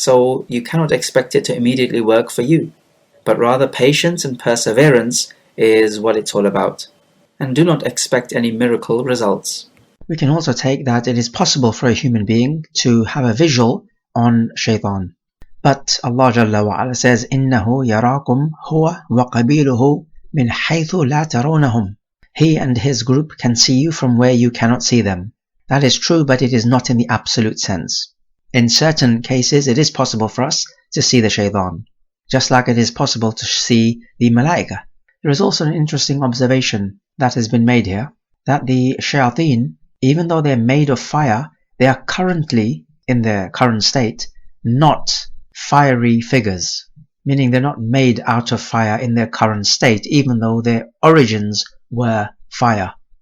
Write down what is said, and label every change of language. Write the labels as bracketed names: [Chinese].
[English] So you cannot expect it to immediately work for you. But rather, patience and perseverance is what it's all about. And do not expect any miracle results. We can also take that it is possible for a human being to have a visual on shaitan. But Allah Jalla wa Ala says, [Arabic] إِنَّهُ يَرَاكُمْ هُوَ وَقَبِيلُهُ مِنْ حَيْثُ لَا تَرَوْنَهُمْ. [English] He and his group can see you from where you cannot see them. That is true, but it is not in the absolute sense. In certain cases, it is possible for us to see the shaitan, just like it is possible to see the malaika. There is also an interesting observation that has been made here, that the shayateen, even though they are made of fire, they are currently, in their current state, not fiery figures, meaning they're not made out of fire in their current state, even though their origins were fire.